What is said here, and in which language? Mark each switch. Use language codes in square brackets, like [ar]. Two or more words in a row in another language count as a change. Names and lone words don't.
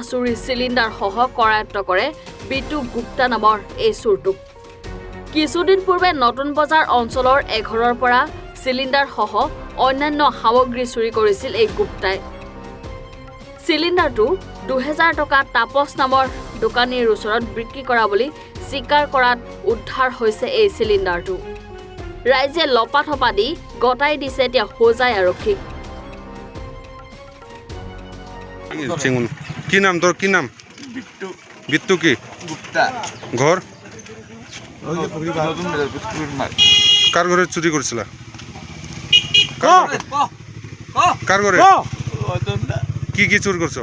[as] চুৰি চিলিণ্ডাৰ সহ কৰায়ত্ব কৰে বিটু গুপ্তা নামৰ এই চুৰটোক কিছুদিন পূৰ্বে নতুন বজাৰ অঞ্চলৰ এঘৰৰ পৰা চিলিণ্ডাৰ সহ অন্যান্য সামগ্ৰী চুৰি কৰিছিল এই গুপ্তাই চিলিণ্ডাৰটো 2000 টকা তাপস নামৰ দোকানীৰ ওচৰত বিক্ৰী কৰা বুলি স্বীকাৰ কৰাত উদ্ধাৰ হৈছে এই চিলিণ্ডাৰটো ৰাইজে লপাথপা দি গটাই দিছে এতিয়া হোজাই আৰক্ষীক [bn] কি নাম তোর কি নাম বিট্টু কি গুপ্তা ঘর নতুন কার ঘরে চুরি করছিলা কার ঘরে কি কি চুর করছো